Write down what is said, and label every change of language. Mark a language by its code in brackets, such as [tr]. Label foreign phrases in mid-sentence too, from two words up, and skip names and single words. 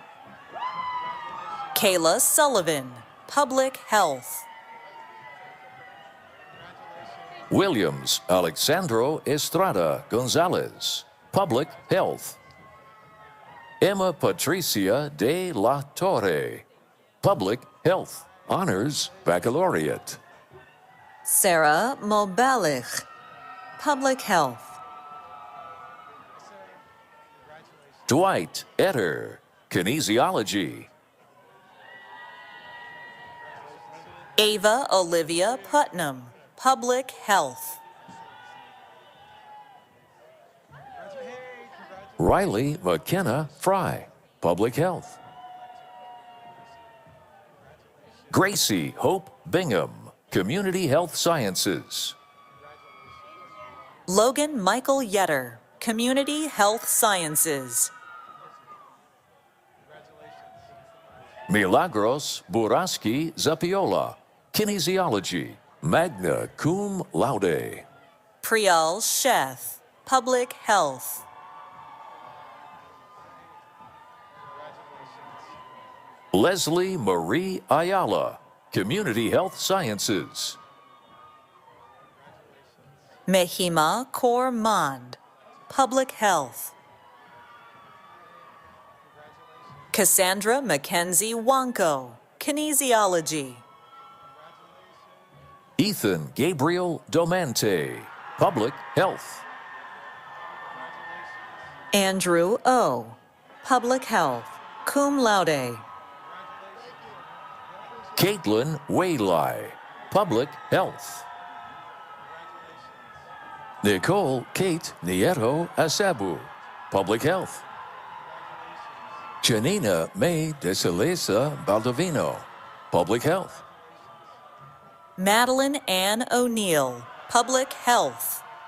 [en] Kayla Sullivan, Public Health. Williams Alexandro Estrada Gonzalez, Public Health. Emma Patricia de la Torre, Public Health, Honors Baccalaureate. Sarah Mobalich, Public Health. Dwight Etter, Kinesiology. Ava Olivia Putnam, Public Health. Riley McKenna Fry, Public Health. Gracie Hope Bingham, Community Health Sciences. Logan Michael Yetter, Community Health Sciences. Milagros Buraski Zapiola, Kinesiology, [la] magna cum laude. [en] Priyal Sheth, Public Health. Leslie Marie Ayala, Community Health Sciences. Mehima Kaur Mand, Public Health. Cassandra Mackenzie Wanko, Kinesiology. Ethan Gabriel Domante, Public Health. Andrew O, Public Health, [la] cum laude. [en] Caitlin Waylai, Public Health. Nicole Kate Nieto Asabu, Public Health. Janina May de Celesa Baldovino, Public Health. Madeline Ann O'Neill, Public Health.